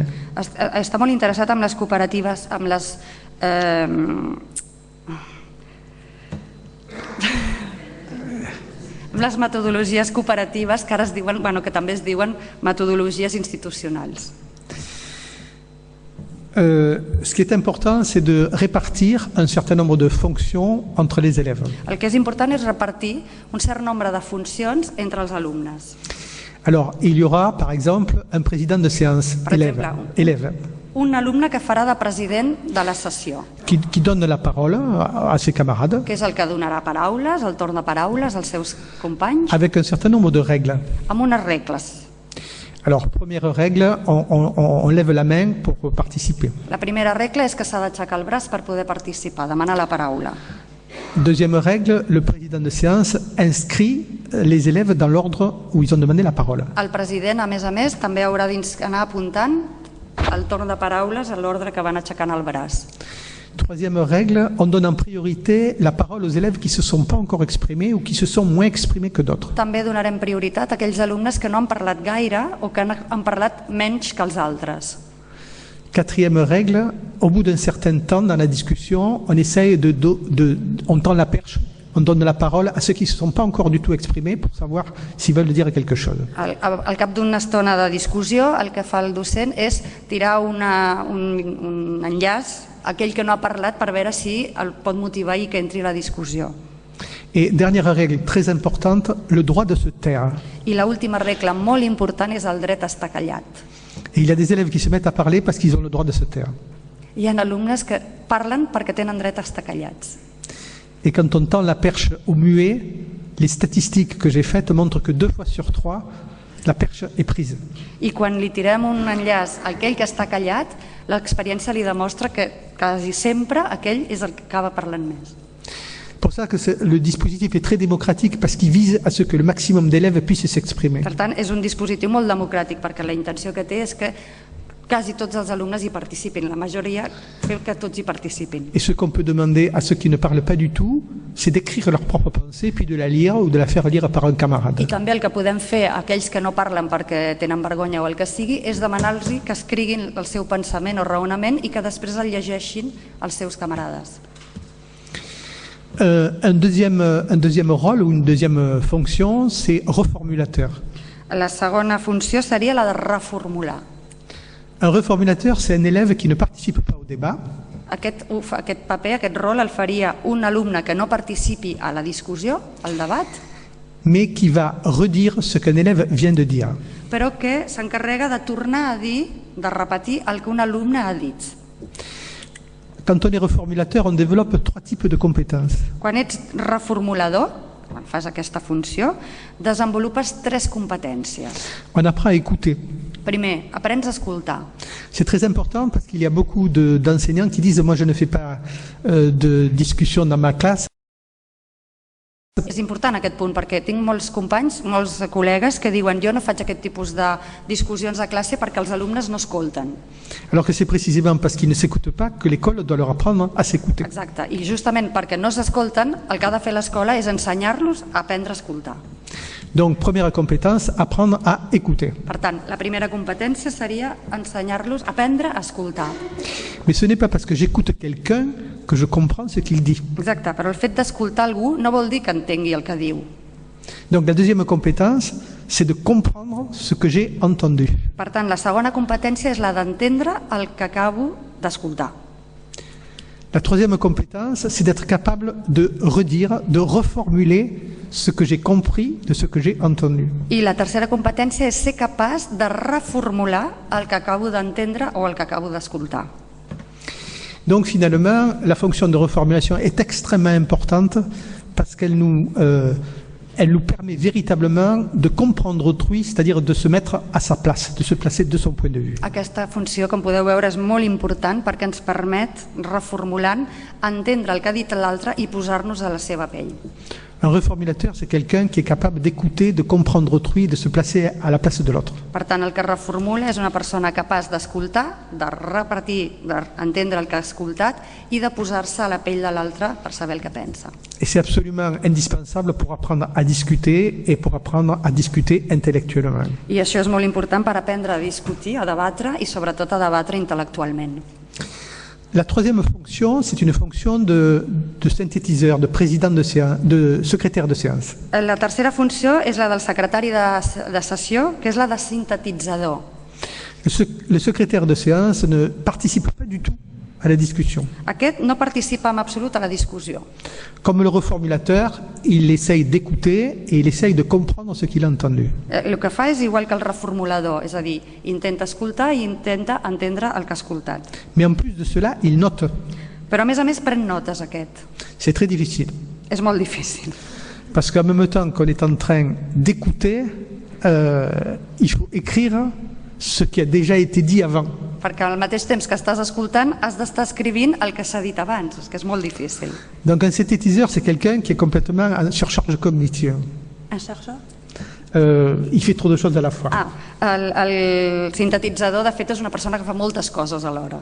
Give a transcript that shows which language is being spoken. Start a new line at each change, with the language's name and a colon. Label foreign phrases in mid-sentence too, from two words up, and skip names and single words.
Catalan: Està molt interessat en les cooperatives, amb les... les metodologies cooperatives que ara es diuen, que també es diuen metodologies institucionals.
French: Ce qui est important, c'est de répartir un certain nombre de fonctions entre les élèves.
Catalan: El que és important és repartir un cert nombre de funcions entre els alumnes.
French: Alors, il y aura, par exemple, un président de séance, élève.
Catalan: Un alumne que farà de president de la sessió.
French: Qui donne la parole à ses camarades.
Catalan: Que és el que donarà paraules, el torn de paraules als seus companys.
French: Avec un certain nombre de règles.
Catalan: Amb unes regles.
French: Alors, première règle, on lève la main pour participer.
Catalan: La primera regla és que s'ha d'aixecar el braç per poder participar, demanar la paraula.
French: Deuxième règle, le président de séance inscrit les élèves dans l'ordre où ils ont demandé la parole.
Catalan: El president, a més, també haurà d'anar apuntant el torn de paraules a l'ordre que van aixecant el braç.
French: Troisième règle, on donne en priorité la parole aux élèves qui ne se sont pas encore exprimés ou qui se sont moins exprimés que d'autres.
Catalan: També donarem prioritat a aquells alumnes que no han parlat gaire o que han parlat menys que els altres.
French: Quatrième règle, au bout d'un certain temps dans la discussion, on essaye on tend la perche, on donne la parole à ceux qui ne se sont pas encore du tout exprimés pour savoir s'ils veulent dire quelque chose.
Catalan: Al cap d'una estona de discussió, el que fa el docent és tirar un enllaç a aquell que no ha parlat per veure si el pot motivar i que entri a la discussió.
French: Et dernière règle très importante, le droit de se taire.
Catalan: I l'última regla molt important és el dret a estar callat.
French: Et il y a des élèves qui se mettent à parler parce qu'ils ont le droit de se taire.
Catalan: Hi ha alumnes que parlen perquè tenen dret a estar callats.
French: Et quand on tend la perche au muet, les statistiques que j'ai faites montrent que 2 fois sur 3, la perche est prise.
Catalan: I quan li tirem un enllaç a aquell que està callat, l'experiència li demostra que quasi sempre aquell és el que acaba parlant més.
French: C'est pour ça que le dispositif est très démocratique parce qu'il vise à ce que le maximum d'élèves puissent s'exprimer.
Catalan: Per tant, és un dispositiu molt democràtic perquè la intenció que té és que quasi tots els alumnes hi participin, la majoria fer que tots hi participin.
French: Et ce qu'on peut demander à ceux qui ne parlent pas du tout, c'est d'écrire leur propre pensée puis de la lire ou de la faire lire par un camarade.
Catalan: I també el que podem fer a aquells que no parlen perquè tenen vergonya o el que sigui és demanar-los que escriguin el seu pensament o raonament i que després el llegeixin als seus camarades.
French: Un deuxième rôle ou une deuxième fonction, c'est reformulateur.
Catalan: La segona funció seria la de reformular.
French: Un reformulateur, c'est un élève qui ne participe pas au débat.
Catalan: Aquest paper, aquest rol el faria un alumne que no participi a la discussió, al debat,
French: mais qui va redire ce qu'un élève vient de dire.
Catalan: Però que s'encarrega de tornar a dir, de repetir el que un alumne ha dit.
French: Quand on est reformulateur, on développe 3 types de compétences.
Catalan: Quan ets reformulador, quan fas aquesta funció, desenvolupes 3 competències.
French: On apprend à écouter.
Catalan: Primer, aprens a escoltar.
French: C'est très important parce qu'il y a beaucoup d'enseignants qui disent « moi je ne fais pas de discussion dans ma classe ».
Catalan: És important aquest punt perquè tinc molts companys, molts col·legues que diuen jo no faig aquest tipus de discussions a classe perquè els alumnes no escolten.
French: Alors que c'est précisément parce qu'ils ne s'écoutent pas que l'école doit leur apprendre à s'écouter.
Catalan: Exacte, i justament perquè no s'escolten, el que ha de fer l'escola és ensenyar-los a aprendre a escoltar.
French: Donc, première compétence, apprendre à écouter.
Catalan: Per tant, la primera competència seria ensenyar-los a aprendre a escoltar.
French: Mais ce n'est pas parce que j'écoute quelqu'un que je comprends ce qu'il dit.
Catalan: Exacte, però el fet d'escoltar algú no vol dir que entengui el que diu.
French: Donc, la deuxième compétence, c'est de comprendre ce que j'ai entendu.
Catalan: Per tant, la segona competència és la d'entendre el que acabo d'escoltar.
French: La troisième compétence, c'est d'être capable de redire, de reformuler ce que j'ai compris de ce que j'ai entendu.
Catalan: I la tercera competència és ser capaç de reformular el que acabo d'entendre o el que acabo d'escoltar.
French: Donc finalement, la fonction de reformulation est extrêmement importante parce qu'elle nous permet véritablement de comprendre autrui, c'est-à-dire de se mettre à sa place, de se placer de son point de vue.
Catalan: Aquesta funció, com podeu veure, és molt important perquè ens permet, reformulant, entendre el que ha dit l'altre i posar-nos a la seva pell.
French: Un reformulateur, c'est quelqu'un qui est capable d'écouter, de comprendre autrui, de se placer à la place de l'autre.
Catalan: Per tant, el que reformula és una persona capaç d'escoltar, de repartir, d'entendre el que ha escoltat i de posar-se a la pell de l'altre per saber el que pensa.
French: Et c'est absolument indispensable pour apprendre à discuter et pour apprendre à discuter intellectuellement.
Catalan: I això és molt important per aprendre a discutir, a debatre i sobretot a debatre intel·lectualment.
French: La troisième fonction, c'est une fonction de synthétiseur, de président de séance, de secrétaire de séance.
Catalan: La tercera funció és la del secretari de sessió, que és la de sintetitzador.
French: Le secrétaire de séance ne participe pas du tout à la discussion.
Catalan: Aquest no participa en absolut a la discussió.
French: Comme le reformulateur, il essaye d'écouter et il essaye de comprendre ce qu'il a entendu.
Catalan: El que fa és igual que el reformulador, és a dir, intenta escoltar i intenta entendre el que ha escoltat.
French: Mais en plus de cela, il note.
Catalan: Però a més pren notes aquest.
French: C'est très difficile.
Catalan: És molt difícil.
French: Parce qu'en même temps qu'on est en train d'écouter, il faut écrire ce qui a déjà été dit avant.
Catalan: Perquè al mateix temps que estàs escoltant has d'estar escrivint el que s'ha dit abans, és que és molt difícil.
French: Donc un synthétiseur, c'est quelqu'un qui est complètement en surcharge cognitive. Un chercheur? Il fait trop de choses à la fois.
Catalan: El sintetitzador, de fet, és una persona que fa moltes coses alhora.